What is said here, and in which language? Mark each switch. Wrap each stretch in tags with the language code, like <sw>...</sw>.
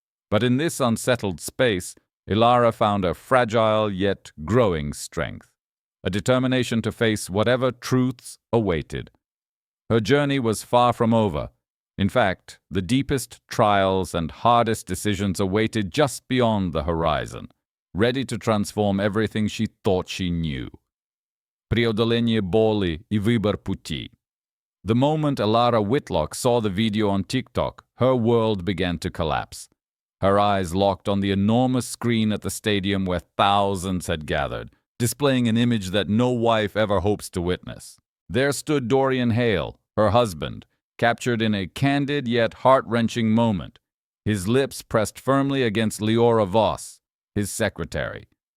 <en>But in this unsettled space, Ilara found a fragile yet growing strength, a determination to face whatever truths awaited. Her journey was far from over. In fact, the deepest trials and hardest decisions awaited just beyond the horizon, ready to transform everything she thought she knew.</en> <ru>Преодоление боли и выбор пути.</ru> <en>The moment Ilara Whitlock saw the video on TikTok, her world began to collapse. Her eyes locked on the enormous screen at the stadium where thousands had gathered, displaying an image that no wife ever hopes to witness. There stood Dorian Hale, her husband, captured in a candid yet heart-wrenching moment, his lips pressed firmly against Leora Voss, his secretary.</en>